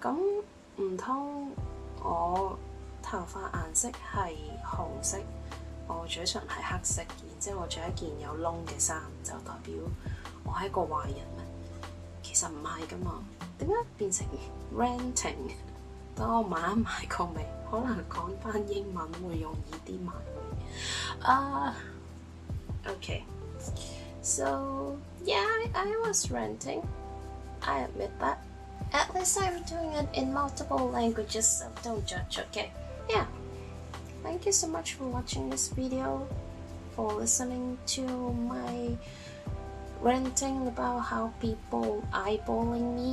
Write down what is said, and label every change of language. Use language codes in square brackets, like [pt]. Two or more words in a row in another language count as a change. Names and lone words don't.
[yue] 咁唔通我頭髮顏色係紅色，我嘴唇係黑色，然之後我着一件有窿嘅衫，就代表我係一個壞人咩？其實唔係噶嘛，點解變成 ranting？等我買一買個味，可能講翻英文會容易啲買味。Okay. [en] So yeah, I was ranting. I admit that. At least I'm doing it in multiple languages, so don't judge, okay? Yeah. Thank you so much for watching this video, for listening to my ranting about how people eyeballing me.